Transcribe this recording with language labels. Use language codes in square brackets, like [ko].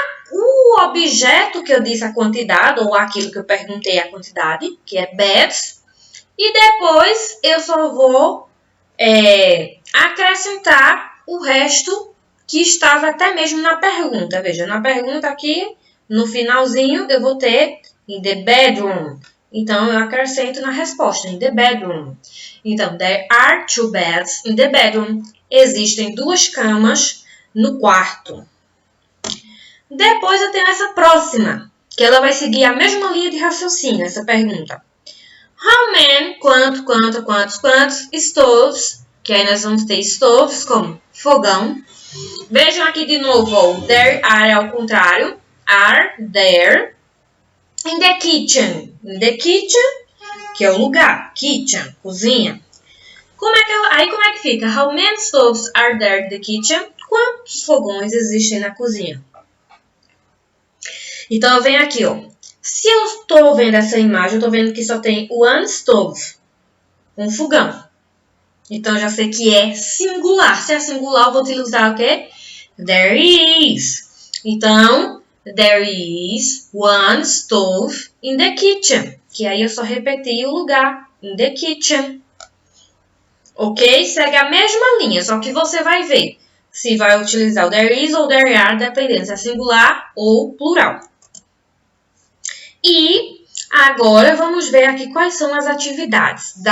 [pt] O objeto que eu disse a quantidade, ou aquilo que eu perguntei a quantidade, que é beds. E depois eu só vou acrescentar o resto que estava até mesmo na pergunta. Veja, na pergunta aqui, no finalzinho, eu vou ter [en] in the bedroom. [pt] Então, eu acrescento na resposta, [en] in the bedroom. Então, there are 2 beds in the bedroom. [pt] Existem 2 camas no quarto. Depois eu tenho essa próxima, que ela vai seguir a mesma linha de raciocínio, essa pergunta. [en] How many, [pt] quantos, stoves, que aí nós vamos ter stoves como fogão. Vejam aqui de novo, ó, [en] there are [pt] ao contrário, [en] are there. In the kitchen, [pt] que é o lugar, kitchen, cozinha. Como é que fica? [en] How many stoves are there in the kitchen? [pt] Quantos fogões existem na cozinha? Então, eu venho aqui, ó. Se eu estou vendo essa imagem, eu estou vendo que só tem [en] one stove, [pt] um fogão. Então, eu já sei que é singular. Se é singular, eu vou utilizar o quê? [en] There is. Então, there is one stove in the kitchen. [pt] Que aí eu só repeti o lugar. [en] In the kitchen. [pt] Ok? Segue a mesma linha, só que você vai ver se vai utilizar o [en] there is [pt] ou [en] there are, [pt] dependendo se é singular ou plural. E agora vamos ver aqui quais são as atividades.